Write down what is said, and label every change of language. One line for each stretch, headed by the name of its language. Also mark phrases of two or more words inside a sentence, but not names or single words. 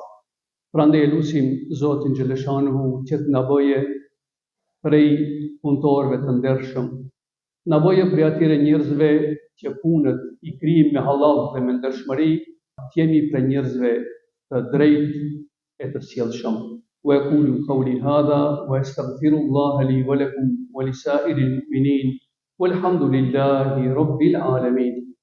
Albanian: Prandaj e lutim Zotin Xheleshanuhu që të na bëjë prej punëtorëve të ndershëm, na bëjë prej atyre njerëzve që punët i kryjnë me halal dhe me ndershmëri, të jemi prej njerëzve të drejtë e të sjellshëm.
Arabic: وأقول قولي هذا وأستغفر الله لي ولكم ولسائر المؤمنين والحمد لله رب العالمين.